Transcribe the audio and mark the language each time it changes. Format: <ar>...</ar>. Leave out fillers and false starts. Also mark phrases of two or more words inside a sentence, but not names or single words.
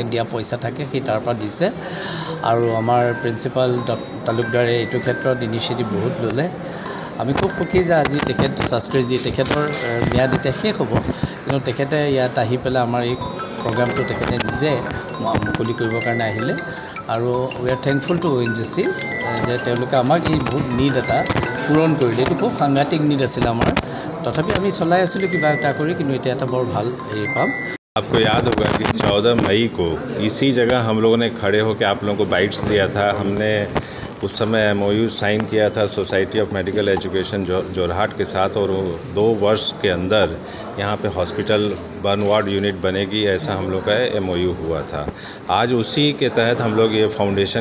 <as>দিয়া পইচা থাকে সেই তাৰ পৰা দিছে আৰু আমাৰ প্ৰিন্সিপাল তালুকদাৰে এইটো ক্ষেত্ৰত ইনিচিয়েটিভ বহুত ল'লে আমি খুব সুখী যে আজি তেখেত শাস্ত্ৰীজী তেখেতৰ ম্যাদ এতিয়া শেষ হ'ব কিন্তু তেখেতে ইয়াত আহি পেলাই আমাৰ এই প্ৰগ্ৰামটো তেখেতে নিজে মুকলি কৰিবৰ কাৰণে আহিলে আৰু</as> <en>we are thankful to</en> <as>ONGC যে তেওঁলোকে আমাক এই বহুত নিড এটা পূৰণ কৰিলে এইটো খুব সাংঘাতিক নিড আছিল আমাৰ তথাপি আমি চলাই আছিলোঁ কিবা এটা কৰি কিন্তু এতিয়া এটা বৰ ভাল হেৰি পাম</as> <hi>आपको याद होगा कि 14 मई को इसी जगह हम लोगों ने खड़े होकर आप लोगों को बाइट्स दिया था हमने उस समय</hi> <en>MOU sign</en> <hi>किया था सोसाइटी ऑफ मेडिकल एजुकेशन जोरहाट के साथ और 2 वर्ष के अंदर यहाँ पे</hi> <en>hospital burn ward unit</en> <hi>बनेगी ऐसा हम लोग का MOU हुआ था आज उसी के तहत हम लोग ये फाउंडेशन</hi>